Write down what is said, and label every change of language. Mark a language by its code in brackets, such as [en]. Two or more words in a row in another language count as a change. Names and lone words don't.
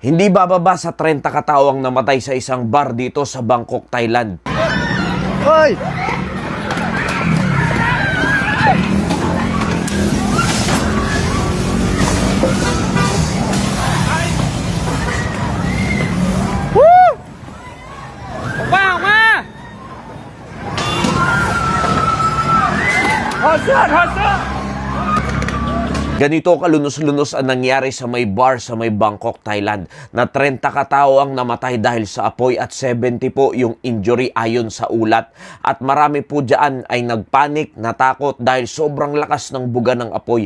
[tl] Hindi bababa sa 30 katao ang namatay sa isang bar dito sa Bangkok, Thailand. Hoy! Woo! [th] ถอดเสื้อ [tl] Ganito kalunos-lunos ang nangyari sa may bar sa may Bangkok, Thailand, na 30 katao ang namatay dahil sa apoy at 70 po yung injury ayon sa ulat. At marami po dyan ay nagpanik, natakot dahil sobrang lakas ng buga ng apoy.